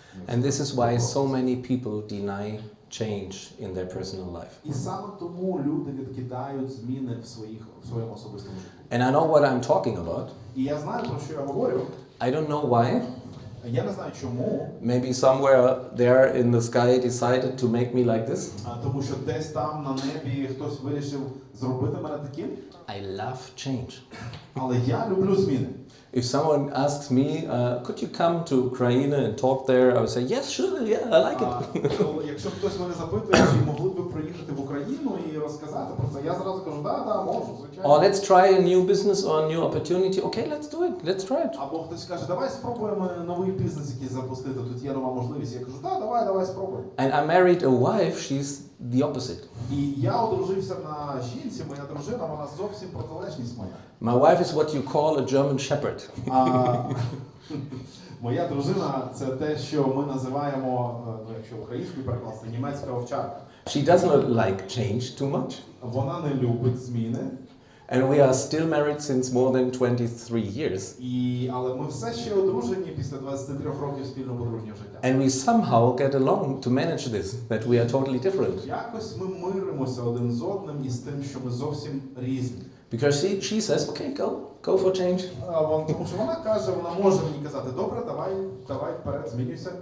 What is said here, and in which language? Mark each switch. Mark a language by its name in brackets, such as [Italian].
[English] And this is why so many people deny change in their personal life. [Ukrainian] І саме тому люди відкидають зміни в своєму особистому житті. [English] And I know what I'm talking about. [Ukrainian] І я знаю, про що я говорю. [English] I don't know why. [Ukrainian] Я не знаю чому. [English] Maybe somewhere there in the sky decided to make me like this. [Ukrainian] Тому що десь там на небі хтось вирішив зробити мене таким. [English] I love change. [Ukrainian] Але я люблю зміни. [English] If someone asks me, could you come to Ukraine and talk there, I would say, yes, sure, yeah, I like it. [Ukrainian] Якщо хтось мене запитує, чи могли б ви приїхати в Україну і розказати про це, я зразу кажу, да, можу, звичайно. [English] Or let's try a new business or a new opportunity. Okay, let's do it. Let's try it. [Ukrainian] Або хтось каже, давай спробуємо новий бізнес якийсь запустити, тут є нова можливість. Я кажу, давай спробуємо. [English] And I married a wife, she's the opposite. [Ukrainian] І я одружився на жінці, моя дружина, вона зовсім протилежність моя. [English] My wife is what you call a German shepherd. [Ukrainian] Моя дружина – це те, що ми називаємо, якщо українською перекласти, німецька овчарка. [English] She does not like change too much. [Ukrainian] Вона не любить зміни. [English] And we are still married since more than 23 years. [Ukrainian] Але ми все ще одружені після 23 років спільного подружнього життя. [English] And we somehow get along to manage this, that we are totally different. [Ukrainian] Якось ми миримося один з одним із тим, що ми зовсім різні. [English] Because she says, okay, go for change. [Ukrainian] Тому що вона каже, вона може мені казати, добре, давай вперед, змінюйся.